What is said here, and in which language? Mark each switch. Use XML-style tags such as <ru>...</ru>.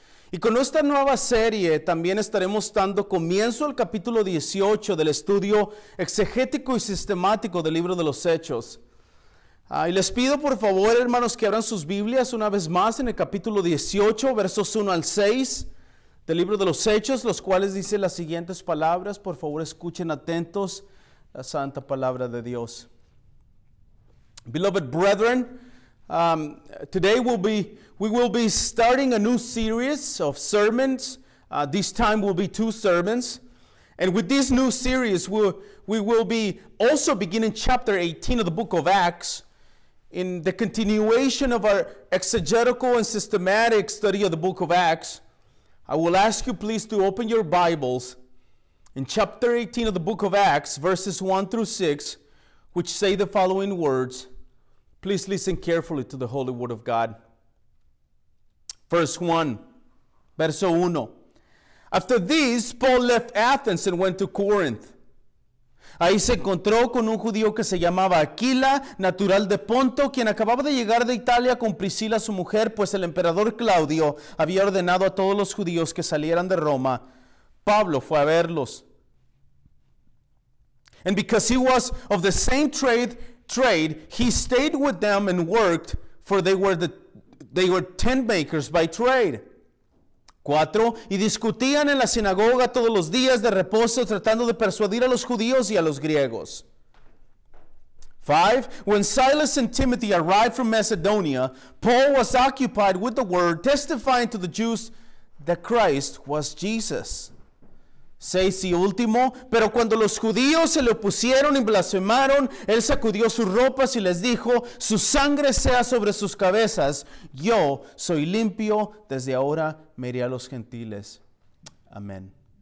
<es>Y con esta nueva serie también estaremos dando comienzo al capítulo 18 del estudio exegético y sistemático del libro de los Hechos. Y les pido por favor, hermanos, que abran sus Biblias una vez más en el capítulo 18, versos 1 al 6 del libro de los Hechos, los cuales dicen las siguientes palabras. Por favor, escuchen atentos la santa palabra de Dios.</es> <en>Beloved brethren, today we will be starting a new series of sermons. This time will be 2 sermons. And with this new series, we will be also beginning chapter 18 of the book of Acts, in the continuation of our exegetical and systematic study of the book of Acts. I will ask you please to open your Bibles in chapter 18 of the book of Acts, verses 1 through 6, which say the following words. Please listen carefully to the holy word of God. Verse 1,</en> <es>verso 1.</es> <en>After this, Paul left Athens and went to Corinth.</en> <es>Ahí se encontró con un judío que se llamaba Aquila, natural de Ponto, quien acababa de llegar de Italia con Priscila su mujer, pues el emperador Claudio había ordenado a todos los judíos que salieran de Roma. Pablo fue a verlos.</es> <en>And because he was of the same trade, he stayed with them and worked, for they were tent makers by trade. 4.</en> <es>Y discutían en la sinagoga todos los días de reposo, tratando de persuadir a los judíos y a los griegos. 5.</es> <en>When Silas and Timothy arrived from Macedonia, Paul was occupied with the word, testifying to the Jews that Christ was Jesus.</en> <es>6 y último, pero cuando los judíos se le opusieron y blasfemaron, él sacudió sus ropas y les dijo, su sangre sea sobre sus cabezas, yo soy limpio, desde ahora me iré a los gentiles. Amén.</es>